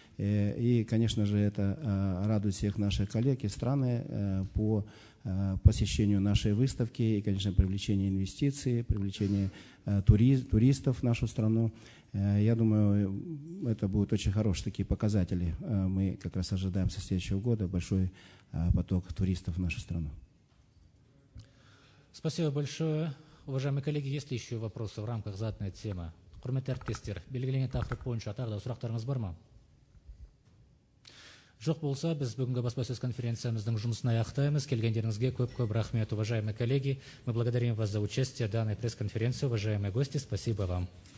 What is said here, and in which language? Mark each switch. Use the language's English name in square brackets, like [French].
[Russian] И, конечно же, это радует всех наших коллег и страны по посещению нашей выставки и, конечно, привлечение инвестиций, привлечение туристов в нашу страну. Я думаю, это будут очень хорошие такие показатели. Мы как раз ожидаем со следующего года большой поток туристов в нашу страну. Спасибо большое. Уважаемые коллеги, есть ли еще вопросы в рамках заданной темы? [Kazakh] Құрметті әріптестер, белгіленген тақырып бойынша тағы да сұрақтарыңыз бар ма? Жоқ болса, біз бүгінгі баспасөз конференциямыздың жұмысын аяқтаймыз. Келгендеріңізге көп-көп рахмет, [Russian] уважаемые коллеги. Мы благодарим вас за участие в данной пресс-конференции, уважаемые гости. Спасибо вам.